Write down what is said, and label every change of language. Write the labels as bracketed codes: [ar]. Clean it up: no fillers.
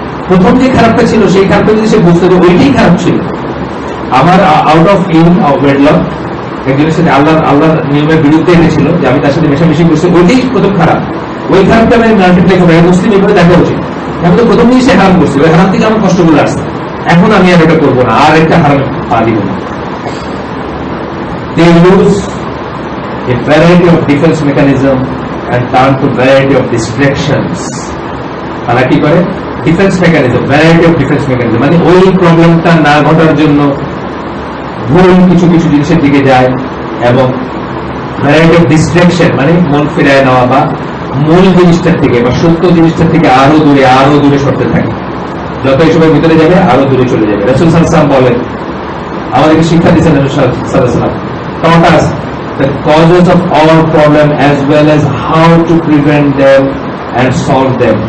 [bn] প্রথম যে খারাপটা ছিল সেই খারাপটা যদি সে বুঝতে হবে ওইটাই খারাপ ছিল। আমার আউট অফ ওয়েডলক একজনের সাথে আল্লাহর নিয়মের বিরুদ্ধে এনেছিল, যে আমি তার সাথে মেশামেশি করছি, ওইটাই প্রথম খারাপ। ওই খারাপটা আমি মাল্টিপ্লাই করবো, মুসলিম এভাবে দেখা উচিত। আমি তো প্রথম জিনিসে হারাম করছি, ওই হারাম থেকে আমার কষ্টগুলো আসছে। এখন আমি আর এটা করবো না, আর একটা হারাম পা দিব না। [en] They lose a variety of defense mechanism and turn to variety of distractions. [bn] তারা কি করে? Defence mechanism, variety of defence mechanism, মানে ওই প্রবলেমটা না ঘটার জন্য ভুল কিছু কিছু জিনিসের দিকে যায়, এবং ভ্যারাইটি অফ ডিস্ট্রাকশন মানে মন ফিরায় নেওয়া বা মূল জিনিসটার থেকে বা সত্য জিনিসটার থেকে আরো দূরে সরতে থাকে। যত এই সময় ভিতরে যাবে আরো দূরে চলে যাবে। রাসূল সাল্লাল্লাহু আলাইহি ওয়াসাল্লাম বলেন, আমাদেরকে শিক্ষা দিয়েছেন রাসূল সাল্লাল্লাহু আলাইহি ওয়াসাল্লাম, [en] taught us the causes of all problem as well as how to prevent them and solve them.